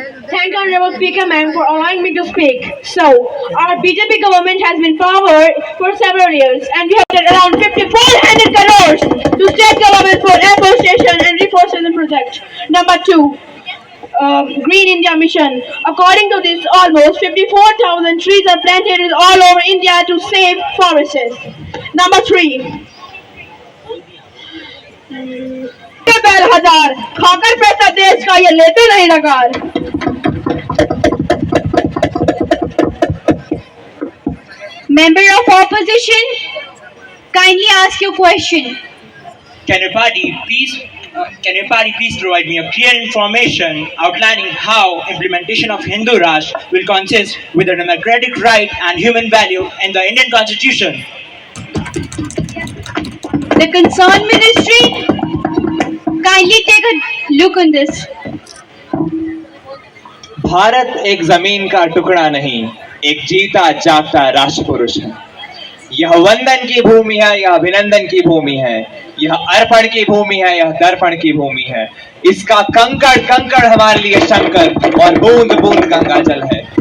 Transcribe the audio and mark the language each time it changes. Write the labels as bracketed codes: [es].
[en] Thank you, Honorable Speaker, ma'am, for allowing me to speak. So, our BJP government has been in power for several years, and we have done around 5,400 crores to state government for afforestation and reforestation project. Number 2, Green India Mission. According to this, almost 54,000 trees are planted all over India to save forests. [hi] Number 3, बैल हजार खाकर पैसा देश का ये लेते नहीं नकार। [en] Member of opposition, kindly ask your question. Can your party please provide me a clear information outlining how implementation of Hindu Rashtra will consist with the democratic right and human value in the Indian Constitution? The concerned ministry, kindly take a look on this. [hi] Bharat एक जमीन का टुकड़ा नहीं, एक जीता जागता राष्ट्र पुरुष है। यह वंदन की भूमि है, यह अभिनंदन की भूमि है, यह अर्पण की भूमि है, यह दर्पण की भूमि है। इसका कंकड़ कंकड़ हमारे लिए शंकर और बूंद बूंद गंगा जल है।